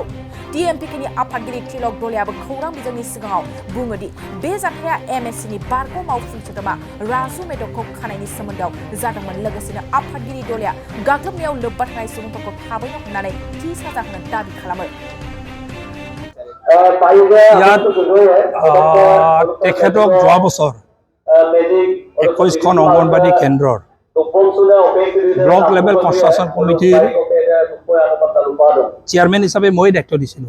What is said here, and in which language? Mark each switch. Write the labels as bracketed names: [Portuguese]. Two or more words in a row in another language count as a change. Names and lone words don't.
[Bodo] TMPKनि आफादगिरि त्रिलक दलियाबो खौरां बिजोंनि सिगाङाव बुङोदि बे जाथाया MSCनि बारग' मावफुं सोद्रोमा राजु मेधकखौ खानायनि सोमोन्दोआव जादोंमोन। लोगोसेनो आफादगिरि दलिया गाग्लोबनायाव लोब्बा थानाय सुबुंफोरखौ थाबैनो हमनानै थि साजा होनो दाबि खालामो। [Assamese] ইয়াত তেখেতক যোৱা বছৰ 21খন অংগনবাদী কেন্দ্ৰৰ ব্লক লেভেল কনষ্ট্ৰাকশ্যন কমিটিৰ চেয়াৰমেন হিচাপে মই দায়িত্ব দিছিলোঁ।